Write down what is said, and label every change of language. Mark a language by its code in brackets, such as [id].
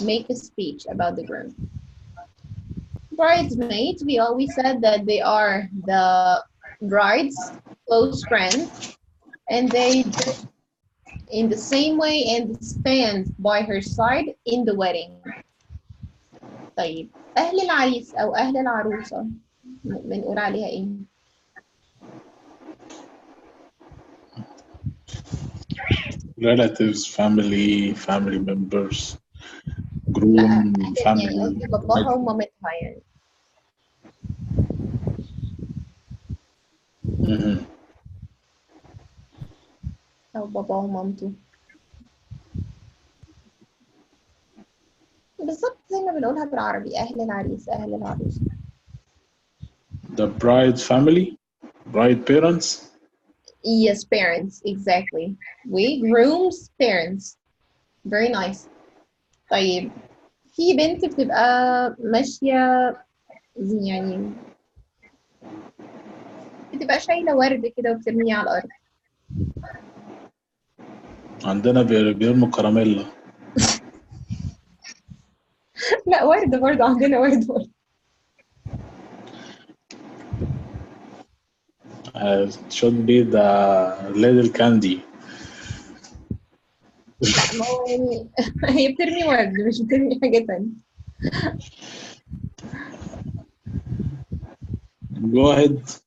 [en] make a speech about the groom. Bridesmaids, we always said that they are the bride's close friends, and they just in the same way and stand by her side in the wedding. [ar] طيب أهل العريس أو أهل العروسة بنقول عليها إيه؟ [en] Relatives, family members, [ar] لا [en] groom, [ar] يعني [en] family. [ar] قصدي باباها ومامتها يعني. Mhm. أو بابا ومامته. بالظبط زي ما بنقولها بالعربي أهل العريس أهل العروسة. [en] The bride family, bride parents. Yes, parents, exactly. We groom's parents. Very nice. [ar] طيب في بنت بتبقى ماشية يعني بتبقى شايلة ورد كده وبترميه على الأرض. عندنا بيرموا كراميلا. لا ورد برضه عندنا ورد برضه. [en] Should be the little candy. [ar] لا ما هو يعني هي بترمي ورد مش بترمي حاجة تانية. [en] Go ahead.